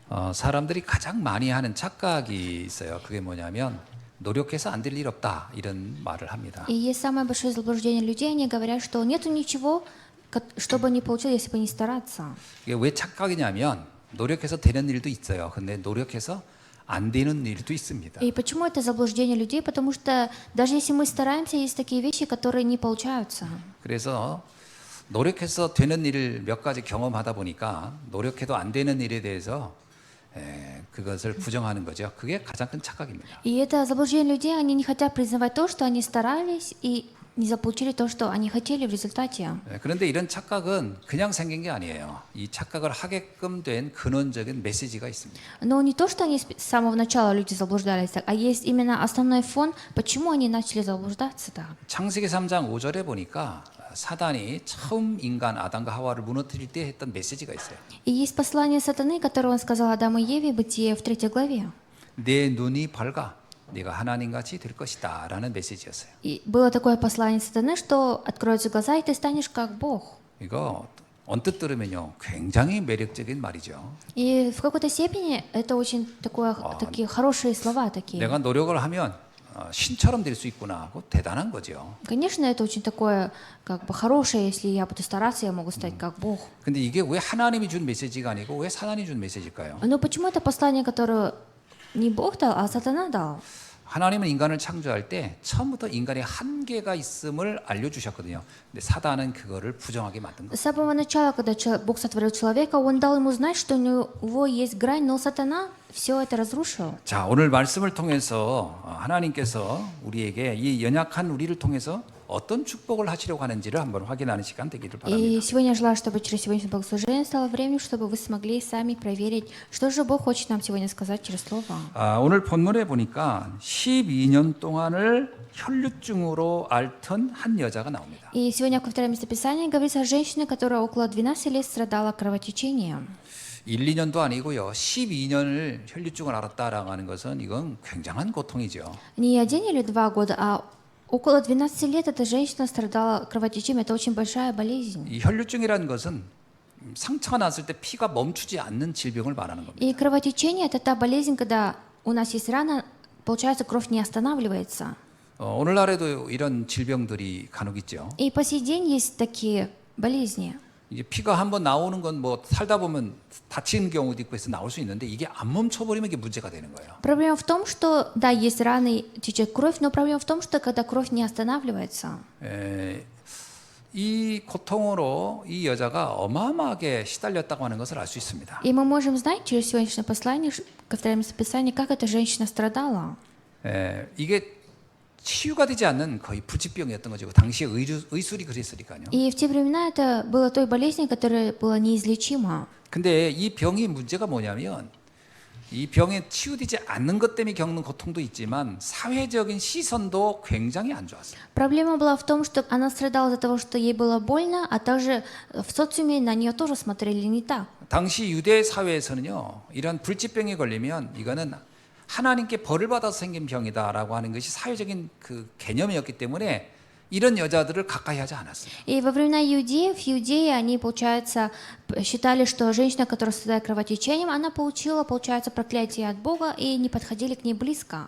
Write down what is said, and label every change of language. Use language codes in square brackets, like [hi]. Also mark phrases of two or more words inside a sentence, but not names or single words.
[ko] 사람들이 가장 많이 하는 착각이 있어요. 그게 뭐냐면 노력해서 안 될 일 없다 이런 말을 합니다. [ru] И есть самое большое заблуждение людей, они говорят, что нету ничего, что бы не получилось, если бы не стараться. [ko] 이게 왜 착각이냐면 노력해서 되는 일도 있어요. 근데 노력해서 안 되는 일도 있습니다. [ru] И почему это заблуждение людей? Потому что даже если мы стараемся, есть такие вещи, которые не получаются. [ko] 그래서 노력해서 되는 일을 몇 가지 경험하다 보니까 노력해도 안 되는 일에 대해서 그것을 부정하는 거죠. 그게 가장 큰 착각입니다. [ru] И это заблуждение людей, они не хотят признавать то, что они старались и не заполучили то, что они хотели в результате. [ko] 그런데 이런 착각은 그냥 생긴 게 아니에요. 이 착각을 하게끔 된 근원적인 메시지가 있습니다. [ru] Но не то, что они с самого начала люди заблуждались, а есть именно основной фон, почему они начали заблуждаться так. [ko] 창세기 3장 5절에 보니까 사단이 처음 인간 아담과 하와를 무너뜨릴 때 했던 메시지가 있어요. [ru] И есть послание сатаны, которое он сказал Адаму и Еве, Бытие в 3 главе. [ko] 내 눈이 밝아 네가 하나님같이 될 것이다 라는 메시지였어요. [ru] И было такое послание сатаны, что откроются глаза, и ты станешь как Бог. [ko] 이거 언뜻 들으면요 굉장히 매력적인 말이죠. [ru] И в какой-то степени это очень такие хорошие слова такие. [ko] 내가 노력을 하면 신처럼 될 수 있구나 하고 대단한 거죠. [ru] Конечно, это очень такое как бы хорошее, если я буду стараться, я могу стать как Бог. [ko] 근데 이게 왜 하나님이 준 메시지가 아니고 왜 사단이 준 메시지일까요? [ru] Но почему это послание, которое не Бог дал, а сатана дал? [ko] 하나님은 인간을 창조할 때 처음부터 인간의 한계가 있음을 알려주셨거든요. 근데 사단은 그거를 부정하게 만든 거예요. [ru] С самого начала, когда Бог сотворил человека, Он дал ему знать, что у него есть грань, но сатана все это разрушил. [ko] 자, 오늘 말씀을 통해서 하나님께서 우리에게 이 연약한 우리를 통해서 어떤 축복을 하시려고 하는지를 한번 확인하는 시간 되기를 바랍니다. [ru] И сегодня я желаю, чтобы через сегодняшнее богослужение стало временем, чтобы вы смогли сами проверить, что же Бог хочет нам сегодня сказать через Слово. [ko] 오늘 본문에 보니까 12년 동안을 혈류증으로 앓던 한 여자가 나옵니다. [ru] И сегодня во втором местописании говорится о женщине, которая около 12 лет страдала кровотечением. [ko] 1, 2년도 아니고요. 12년을 혈류증을 앓았다라고 하는 것은 이건 굉장한 고통이죠. [ru] Не 1 или 2 года, а около 12 лет эта женщина страдала кровотечением. Это очень большая болезнь. [ko] 이 혈류증이라는 것은 상처가 났을 때 피가 멈추지 않는 질병을 말하는 겁니다. [ru] И кровотечение – это та болезнь, когда у нас есть рана, получается, кровь не останавливается. [ko] 오늘날에도 이런 질병들이 간혹 있죠. [ru] И по сей день есть такие болезни. [ko] 이제 피가 한번 나오는 건 뭐 살다 보면 다치는 경우도 있고 해서 나올 수 있는데 이게 안 멈춰버리면 이게 문제가 되는 거예요. [ru] Проблема в том, что, да, есть раны, течет кровь, но проблема в том, что когда кровь не останавливается. [ko] 이 고통으로 이 여자가 어마어마하게 시달렸다고 하는 것을 알 수 있습니다. [ru] И мы можем знать через сегодняшнее послание, ко второму местописанию, как эта женщина страдала. [ko] 이게 치유가 되지 않는 거의 불치병이었던 거죠. 당시에 의술이 그랬으니까요. [ru] И в те времена это было той болезнью, которая была неизлечима. [ko] 근데 이 병이 문제가 뭐냐면 이 병에 치유되지 않는 것 때문에 겪는 고통도 있지만 사회적인 시선도 굉장히 안 좋았어요. [ru] Проблема была в том, что она страдала из-за того, что ей было больно, а также в социуме на нее тоже смотрели не так. [ko] 당시 유대 사회에서는요, 이런 불치병에 걸리면 이거는 하나님께 벌을 받아서 생긴 병이다라고 하는 것이 사회적인 그 개념이었기 때문에 이런 여자들을 가까이 하지 않았어요. [ru] И во времена иудеев, иудеи, они, получается, считали, что женщина, которая страдает кровотечением, она получила, получается, проклятие от Бога, и не подходили к ней близко.